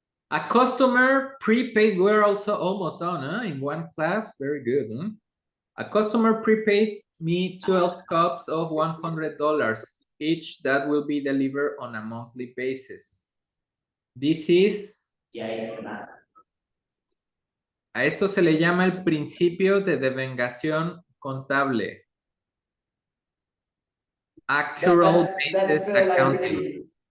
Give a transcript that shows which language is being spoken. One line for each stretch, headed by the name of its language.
English: A customer prepaid, we're also almost done, huh? In one class, very good, huh? A customer prepaid me 12 cups of $100 each that will be delivered on a monthly basis. This is...
Spanish: A esto se le llama el principio de devengación contable.
English: Accrual basis accounting.